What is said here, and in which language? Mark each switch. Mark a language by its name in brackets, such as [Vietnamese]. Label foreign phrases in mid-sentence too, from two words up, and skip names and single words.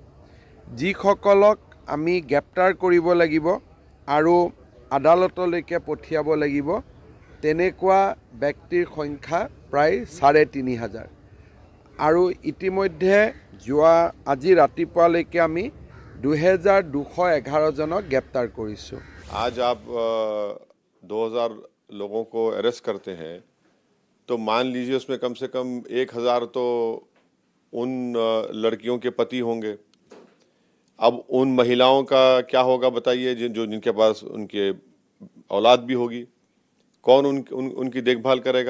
[Assamese] যিসকলক আমি গ্ৰেপ্তাৰ কৰিব লাগিব আৰু আদালতলৈকে পঠিয়াব লাগিব তেনেকুৱা ব্যক্তিৰ সংখ্যা প্ৰায় 3500 আৰু ইতিমধ্যে আজি ৰাতিপুৱালৈকে আমি 2211 জনক গ্ৰেপ্তাৰ কৰিছোঁ। [Hindi] आज आप 2000 लोगों को अरेस्ट करते हैं तो मान लीजिए उसमें कम से कम 1000 तो उन लड़कियों के पति होंगे। अब उन महिलाओं का क्या होगा बताइए, जिनके पास उनके औलाद भी होगी, कौन उनकी देखभाल करेगा?